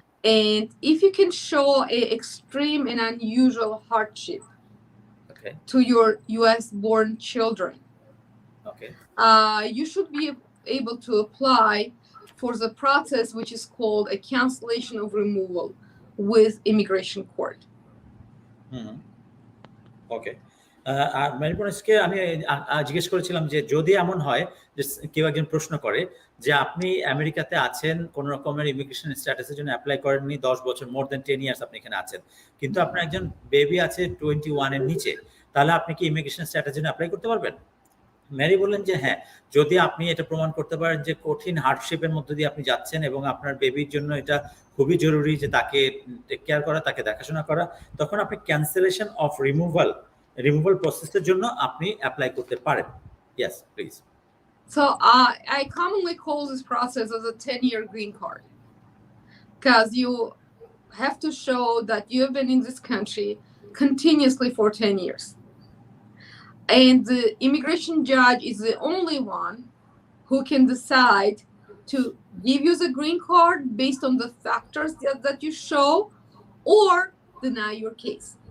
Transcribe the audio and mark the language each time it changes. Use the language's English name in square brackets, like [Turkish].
[English] and if you can show an extreme and unusual hardship, okay, to your US born children, okay, you should be able to apply for the process which is called a cancellation of removal with immigration court. Okay. [Bangla] আর ম্যারিপনিসকে আমি জিজ্ঞেস করেছিলাম যে যদি এমন হয় যে কেউ একজন প্রশ্ন করে যে আপনি আমেরিকাতে আছেন, কোন রকমের ইমিগ্রেশন স্ট্যাটাসের জন্য অ্যাপ্লাই করেননি, 10 বছর, [English] more than 10 years [Bangla] আপনি এখানে আছেন, কিন্তু আপনার একজন বেবি আছে 21 এর নিচে, তাহলে আপনি কি ইমিগ্রেশন স্ট্যাটাসের জন্য অ্যাপ্লাই করতে পারবেন? ম্যারি বললেন যে হ্যাঁ, যদি আপনি এটা প্রমাণ করতে পারেন যে কঠিন হার্ডশিপের মধ্যে দিয়ে আপনি যাচ্ছেন এবং আপনার বেবির জন্য এটা খুবই জরুরি যে তাকে টেক কেয়ার করা, তাকে দেখাশোনা করা, তখন আপনি ক্যান্সেলেশন অফ রিমুভাল প্রসেসের জন্য আপনি অ্যাপ্লাই করতে পারেন। [English] Yes, please. So I commonly call this process as a 10-year green card, because you have to show that you have been in this country continuously for 10 years. And the immigration judge is the only one who can decide to give you the green card based on the factors that you show, or deny your case.